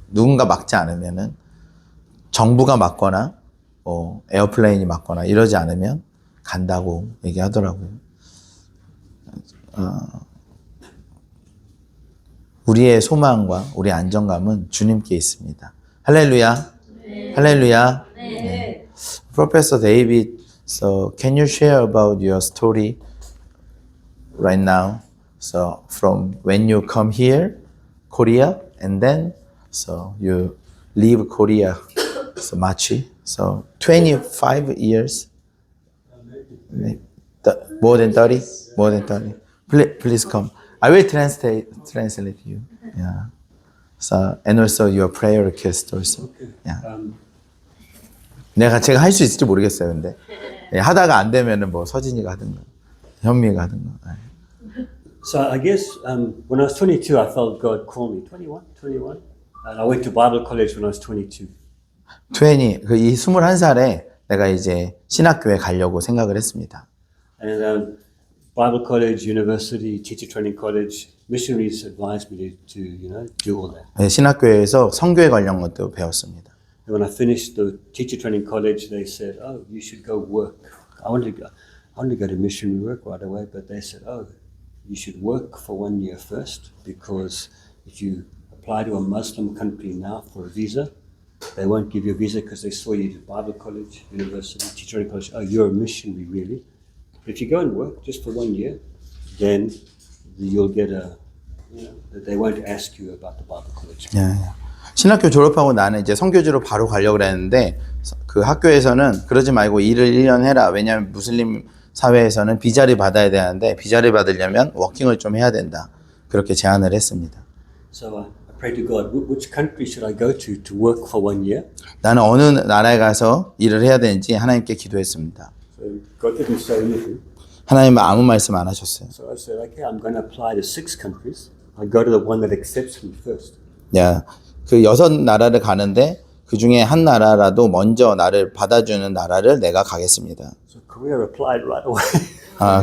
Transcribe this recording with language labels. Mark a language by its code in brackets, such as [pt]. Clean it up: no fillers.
[ko] 누군가 막지 않으면은 정부가 막거나 에어플레인이 막거나 이러지 않으면 간다고 얘기하더라고요. 우리의 소망과 우리의 안정감은 주님께 있습니다. 할렐루야. 네. 할렐루야. 네. [en] Professor David, so can you share about your story right now? So from when you come here, Korea, and then so you leave Korea, so Machi, so 25 years, more than 30, more than 30. Please come. I will translate you. Yeah. So and also your prayer request also. Yeah. [ko] 제가 할 수 있을지 모르겠어요, 근데 하다가 안 되면은 뭐 서진이가 하든가 현미가 하든가. [en] So I guess when I was 22, I felt God call me. 21. And I went to Bible college when I was 22. [ko] 20, 이 21살에 내가 이제 신학교에 가려고 생각을 했습니다. [en] And Bible college, university, teacher training college, missionaries advised me to do all that. [ko] 네, 신학교에서 선교에 관련 것도 배웠습니다. [en] And when I finished the teacher training college, they said, "Oh, you should go work." I wanted to go to missionary work right away, but they said, "Oh, you should work for 1 year first, because if you apply to a Muslim country now for a visa, they won't give you a visa because they saw you did Bible college, university, teacher training college. Oh, you're a missionary, really. But if you go and work just for 1 year, then you'll get they won't ask you about the Bible college." [ko] 예. 신학교 졸업하고 나는 이제 선교지로 바로 가려고 그랬는데 그 학교에서는 그러지 말고 일을 1년 해라. 왜냐하면 무슬림 사회에서는 비자를 받아야 되는데 비자를 받으려면 워킹을 좀 해야 된다. 그렇게 제안을 했습니다. [en] So I prayed to God, which country should I go to work for 1 year? [ko] 나는 어느 나라에 가서 일을 해야 되는지 하나님께 기도했습니다. [en] So God didn't say anything. [ko] 하나님은 아무 말씀 안 하셨어요. [en] So I said, okay, I'm going to apply to 6 countries. I go to the one that accepts me first. [ko] 야, 그 6나라를 가는데 그 중에 한 나라라도 먼저 나를 받아주는 나라를 내가 가겠습니다. [en] So Korea replied right away.